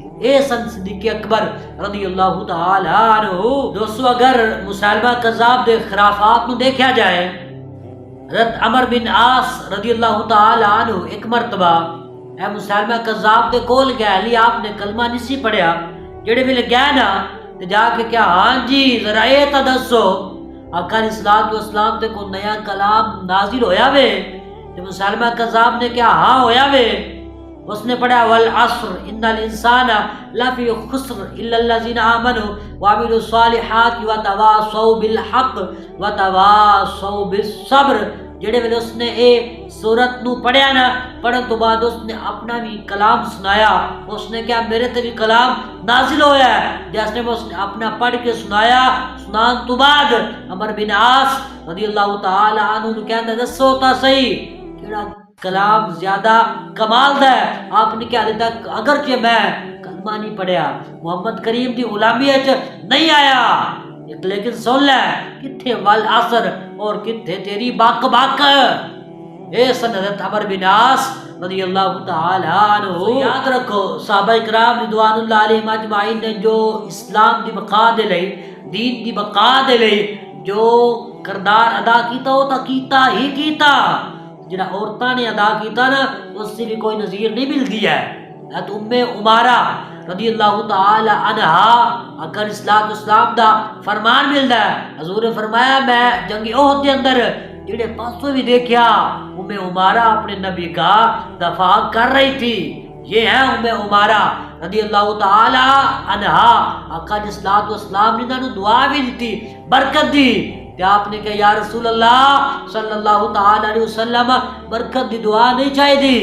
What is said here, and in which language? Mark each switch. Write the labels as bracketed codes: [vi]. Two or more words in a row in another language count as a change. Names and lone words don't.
[pa] اے سن صدیق اکبر [ar] رضی اللہ تعالی عنہ. [pa] دوستو اگر مسلمہ کذاب دے خرافات نو دیکھا جائے حضرت عمر بن عاص [ar] رضی اللہ تعالی عنہ [pa] ایک مرتبہ اے مسلمہ کذاب دے کول گئے علی آپ نے کلمہ نہیں سی پڑھیا. جڑے ویلے گئے نا تے جا کے کیا ہاں جی ذرا اے تا دسو آقا [ar] علیہ الصلوۃ والسلام [pa] تے کو نیا کلام نازل ہویا وے تے مسلمہ کذاب نے کیا ہاں ہویا وے اس نے پڑھا [ar] والعصر ان الانسان لفی خسر الا الذین آمنوا وعملوا الصالحات وتواصوا بالحق وتواصوا بالصبر۔ [pa] جڑے ویلے اس نے اے سورت نو پڑھیا نا پڑھن تو بعد اس نے اپنا بھی کلام سنایا، اس نے کیا میرے تے بھی کلام نازل ہویا ہے جیسے اس نے اپنا پڑھ کے سنایا، سنان تو بعد عمر بن عاص [ar] رضی اللہ تعالی عنہ [pa] نے کہندا دسو تا صحیح کیڑا کلام زیادہ کمال دا ہے۔ آپ نے کیا حال تک اگرچہ میں کلمہ نہیں پڑھیا محمد کریم دی غلامی وچ نہیں آیا لیکن سن لے کتھے والعصر اور کتھے تیری بک بک اے سنت عمر بن عاص [ar] رضی اللہ تعالی عنہ۔ [pa] یاد رکھو صحابہ کرام [ar] رضوان اللہ علیہم اجمعین [pa] نے جو اسلام دی بقا دے لئی دین دی بقا دے لئی جو کردار ادا کیتا وہ تا کیتا ہی کیتا، جنہا عورتاں نے ادا کیتا نا [ur] اس سے بھی کوئی نظیر نہیں ملتی ہے۔ [pa] حضرت ام عمارہ [ar] رضی اللہ تعالی عنہا [pa] آقا [ar] علیہ السلام [pa] دا فرمان ملدا ہے، حضور نے فرمایا میں جنگ احد دے اندر جڑے پاسوں بھی دیکھیا ام عمارہ [ur] اپنے نبی کا دفاع کر رہی تھی۔ یہ ہے ام عمارہ [ar] رضی اللہ تعالی عنہا۔ [pa] آقا [ar] علیہ السلام [pa] نے انہوں دعا بھی دی برکت دی تے آپ نے کہا [ar] یا رسول اللہ صلی اللہ تعالی علیہ وسلم [pa] برکت دی دعا نہیں چاہیے دی۔